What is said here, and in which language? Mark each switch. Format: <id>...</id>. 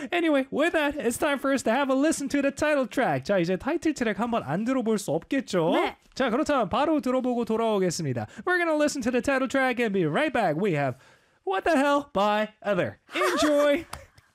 <en>Anyway, with that, it's time for us to have a listen to the title track.</en> <ko>자, 이제 타이틀 트랙 한번 안 들어볼 수 없겠죠? 네. 자, 그렇다면 바로 들어보고 돌아오겠습니다.</ko> <en>We're gonna listen to the title track and be right back. We have... What the Hell by Other. Enjoy!</en>